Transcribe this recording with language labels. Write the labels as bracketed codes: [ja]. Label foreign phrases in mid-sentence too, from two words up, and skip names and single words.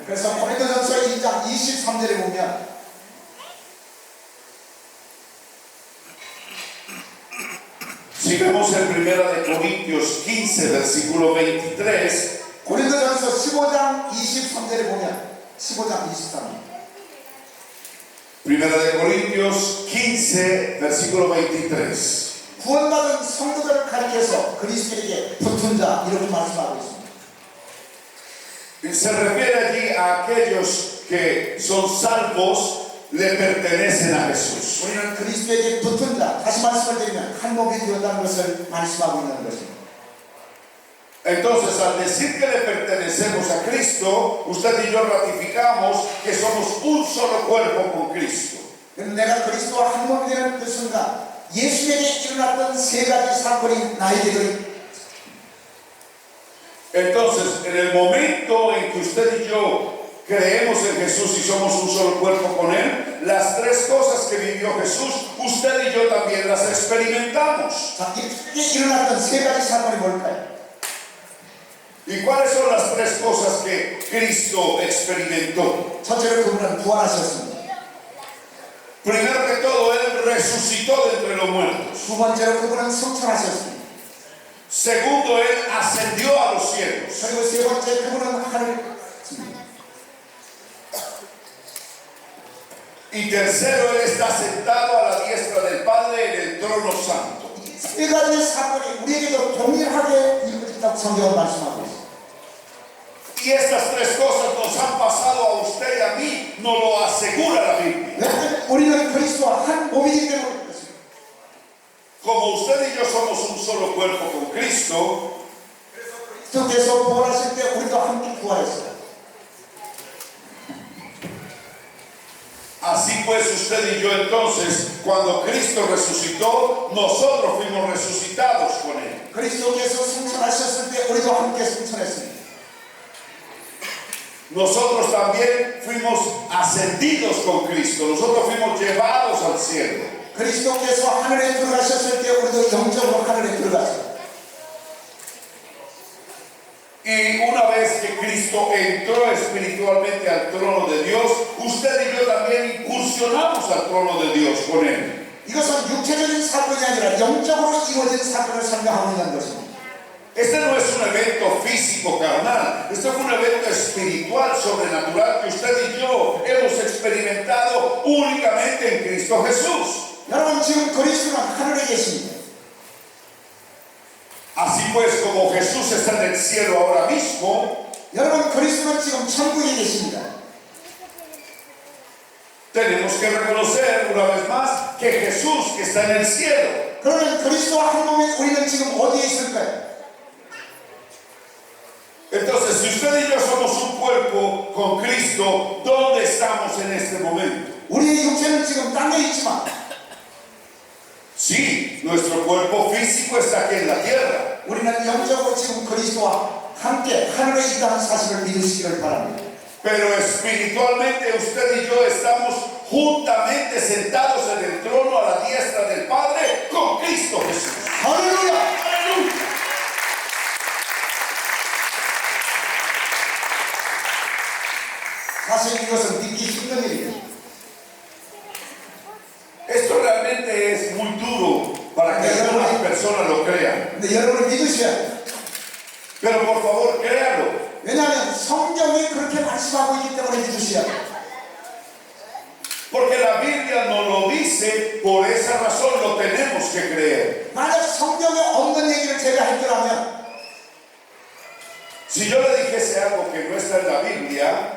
[ko] 그래서 고린도전서 2장 23절에 보면 [es] Si vemos en 1 Corintios 15, versículo 23, [ko] 고린도전서 15장 23절에 보면 15장 23절 [es] 1 Corintios 15, versículo 23. [ko] 구원받은 성도들을 가리켜서 그리스도에게 붙은 자 이렇게 말씀하고 있습니다. [es] Se refiere allí a aquellos que son salvos, le pertenecen a Jesús. [ko] 우리는 그리스도에게 붙은 자, 다시 말씀을 드리면 한 몸이 되었다는 것을 말씀하고 있는 것입니다. [es] Entonces, al decir que le pertenecemos a Cristo, usted y yo ratificamos que somos un solo cuerpo con Cristo. [ko] 내가 그리스도와 한 몸이 되는 그 순간 예수에게 일어났던 세 가지 사건이 나에게도 [es] Entonces, en el momento en que usted y yo creemos en Jesús y somos un solo cuerpo con Él, las tres cosas que vivió Jesús, usted y yo también las experimentamos. [ko] 자, 이게 일어났던 세 가지 사건이 뭘까요? [es] ¿Y cuáles son las tres cosas que Cristo experimentó? [ko] 첫째로 그분은 부활하셨습니다. [es] Primero que todo, Él resucitó de entre los muertos. [ko] 두 번째로 그분은 승천하셨습니다. [es] Segundo, Él ascendió a los cielos. [ko] 그리고 세 번째 그분은 하늘 [es] Y tercero, Él está sentado a la diestra del Padre en el trono santo. [ko] 세 가지 사건이 우리에게도 동일하게 이루어진다고 성경은 말씀하고 있습니다. [es] Y estas tres cosas nos han pasado a usted y a mí, nos lo asegura la Biblia. [ko] 왜냐하면 우리는 그리스도와 한 몸이기 때문에 그렇습니다. [es] Como usted y yo somos un solo cuerpo con Cristo, [ko] 그리스도께서 부활하실 때 우리도 함께 부활했어요. [es] así pues usted y yo entonces, cuando Cristo resucitó, nosotros fuimos resucitados con Él. [ko] 그리스도께서 승천하셨을 때 우리도 함께 승천했습니다. [es] Nosotros también fuimos ascendidos con Cristo, nosotros fuimos llevados al cielo. [ko] 그리스도께서 하늘에 들어가셨을 때 우리도 영적으로 하늘에 들어갔습니다. [es] Y una vez que Cristo entró espiritualmente al trono de Dios, usted y yo también incursionamos al trono de Dios con Él. [ko] 이것은 육체적인 사건이 아니라 영적으로 이루어진 사건을 설명하고 있는 것입니다. [es] Este no es un evento físico carnal, este es un evento espiritual, sobrenatural que usted y yo hemos experimentado únicamente en Cristo Jesús. [ko] 여러분 지금 그리스도는 하늘에 계십니다. [es] Así pues, como Jesús está en el cielo ahora mismo, [ko] 여러분 그리스도는 지금 천국에 계십니다. [es] tenemos que reconocer una vez más que Jesús que está en el cielo. [ko] 그러면 그리스도와 한 몸에 우리는 지금 어디에 있을까요? [es] Entonces, si usted y yo somos un cuerpo con Cristo, ¿dónde estamos en este momento? [ko] 우리의 육체는 지금 땅에 있지만 [es] Sí, nuestro cuerpo físico está aquí en la tierra, [ko] 우리는 영적으로 지금 그리스도와 함께 하늘에 있다는 사실을 믿으시기를 바랍니다. [es] pero espiritualmente usted y yo estamos juntamente sentados en el trono a la diestra del Padre con Cristo Jesús. [ko] 할렐루야! [es] ¡Aleluya! [ko] 사실 이것은 믿기 힘든 일이에요. [es] Esto realmente es muy duro personas lo crean. [ko] 근데 여러분이 믿으셔야 돼요. [es] Pero por favor, créanlo. [ko] 왜냐하면 성경이 그렇게 말씀하고 있기 때문에 믿으셔야 돼요. [es] Porque la Biblia nos lo dice, por esa razón lo tenemos que creer. [ko] 만약 성경에 없는 얘기를 제가 했더라면 [es] Si yo le dijese algo que no está en la Biblia,